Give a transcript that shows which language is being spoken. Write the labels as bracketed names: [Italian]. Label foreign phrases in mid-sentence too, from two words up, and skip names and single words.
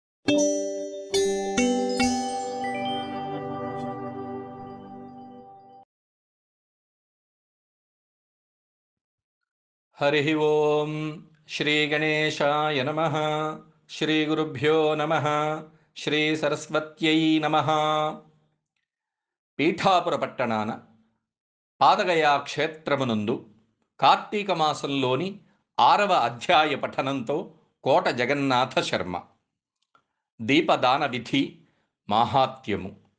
[Sanskrit] हरिः ओं श्रीगणेशाय नमः। श्रीगुरुभ्यो नमः। श्रीसरस्वत्यै नमः। [Telugu] పీఠాపుర పట్టణాన పాదగయా క్షేత్రమునందు కార్తీక మాసంలోని 6వ అధ్యాయ పఠనంతో కోట జగన్నాథ శర్మ. దీపదాన విధి మాహాత్మ్యము.